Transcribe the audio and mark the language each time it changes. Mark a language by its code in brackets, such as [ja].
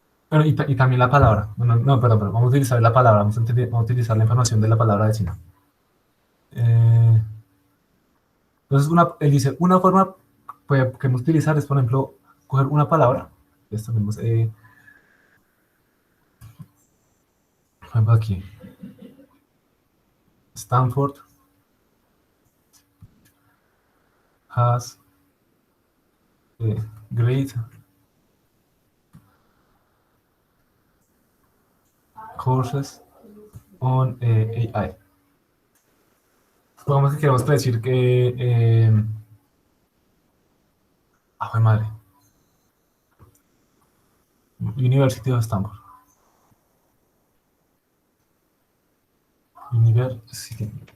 [es] Bueno, y también la palabra. Bueno, no, perdón, vamos a utilizar la palabra, vamos a utilizar la información de la palabra vecina. Entonces, él dice, una forma que podemos utilizar es, por ejemplo, coger una palabra. Esto tenemos, por ejemplo, aquí. [en] Stanford has great courses on AI. [es] Supongamos que queremos decir que... madre. [en] University of Stanford. University.